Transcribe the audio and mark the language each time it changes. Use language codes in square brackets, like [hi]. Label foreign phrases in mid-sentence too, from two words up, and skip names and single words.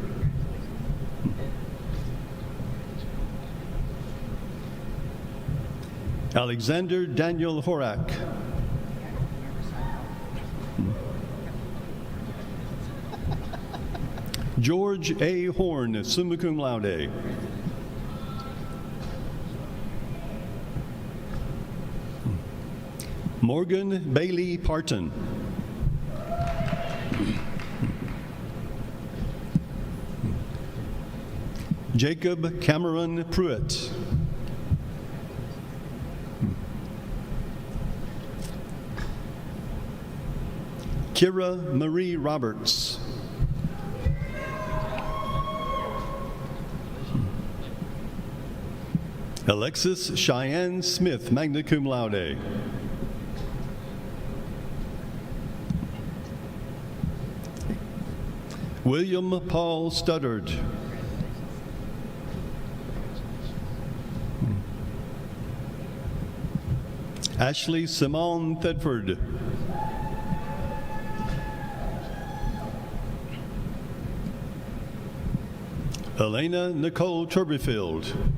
[en] Alexander Daniel Horak. George A. Horn, [la] summa cum laude. [en] Morgan Bailey Parton. Jacob Cameron Pruitt. Kira Marie Roberts. Alexis Cheyenne Smith, [la] magna cum laude. [en] William Paul Studdard. Ashley Simone Thetford. Elena Nicole Turbyfield.